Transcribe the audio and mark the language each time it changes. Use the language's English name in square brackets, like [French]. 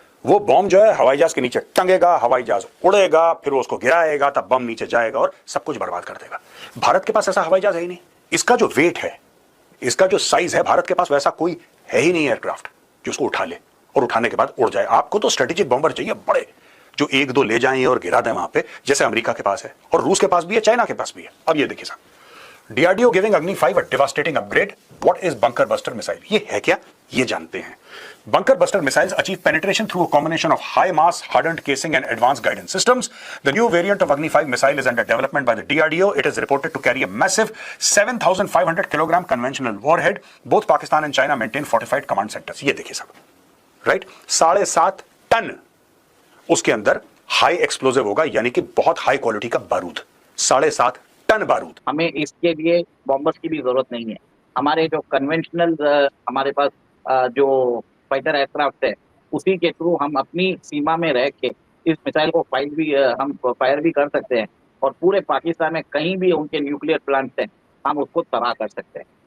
[Hindi] वो बॉम्ब जो है हवाई जहाज के नीचे टंगेगा, हवाई जहाज उड़ेगा, फिर वो उसको गिराएगा, तब बम नीचे जाएगा और सब कुछ बर्बाद कर देगा। भारत के पास ऐसा हवाई जहाज है ही नहीं। इसका जो वेट है, इसका जो साइज है, भारत के पास वैसा कोई है ही नहीं एयरक्राफ्ट जो उसको उठा ले और उठाने के बाद उड़ जाए। आपको तो स्ट्रेटेजिक बॉम्बर चाहिए बड़े, जो 1-2 ले जाएं और गिरा दें वहां पे, जैसे अमेरिका के पास है और रूस के पास भी है, चाइना के पास भी है। अब ये देखिए साहब, [English] DRDO giving Agni 5 a devastating upgrade. What is bunker buster missile? [Hindi] ये है क्या? ये जानते हैं। [English] Bunker buster missiles achieve penetration through a combination of high mass, hardened casing and advanced guidance systems. The new variant of Agni 5 missile is under development by the DRDO. It is reported to carry a massive 7,500 kilogram conventional warhead. Both Pakistan and China maintain fortified command centers. [Hindi] ये देखिए साहब, right? 7.5 ton उसके अंदर high explosive होगा, यानी कि बहुत high quality का बारूद, 7.5 टन बारूद। हमें इसके लिए बॉम्बर्स की भी जरूरत नहीं है। हमारे जो कन्वेंशनल हमारे पास जो फाइटर एयरक्राफ्ट है, उसी के थ्रू हम अपनी सीमा में रह के इस मिसाइल को हम फायर भी कर सकते हैं और पूरे पाकिस्तान में कहीं भी उनके न्यूक्लियर प्लांट है हम उसको तबाह कर सकते हैं।